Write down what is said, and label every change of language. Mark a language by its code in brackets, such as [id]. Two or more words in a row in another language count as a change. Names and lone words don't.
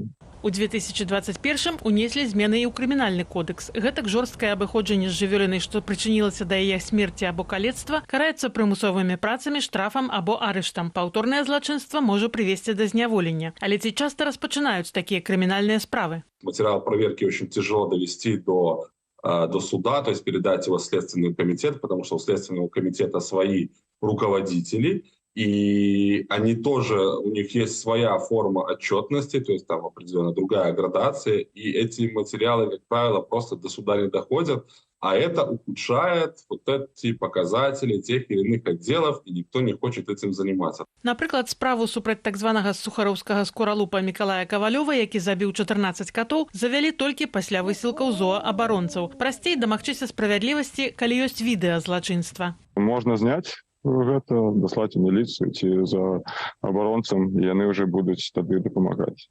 [be] У 2021-м унеслі змены і ў крымінальны кодекс. Гэтак жорсткае абыходжанне з жывёлінай, што прычынілася да яе смерці або калецтва, караецца прымусовымі працамі, штрафам або арыштам. Паўторнае злачынства можа прывесці да зняволення. Але ці часта распачынаюць такія крымінальныя справы? [ru] Материал проверки очень тяжело довести до суда, то есть передать его в Следственный комитет, потому что у Следственного комитета свои руководители, и они тоже, у них есть своя форма отчетности, то есть там определенно другая градация, и эти материалы, как правило, просто до суда не доходят, а это ухудшает вот эти показатели тех или иных отделов, и никто не хочет этим заниматься. [be] Напрыклад, справу супраць так званага сухараўскага скоралупа Мікалая Кавалёва, які забіў 14 катоў, завялі толькі пасля высілкаў зооабаронцаў. Прасцей дамагчыся справядлівасці, калі ёсць відэа злачынства. Можна зняць гэта, даслаць у міліцыю ці за абаронцам, і яны ўжо будуць тады дапамагаць.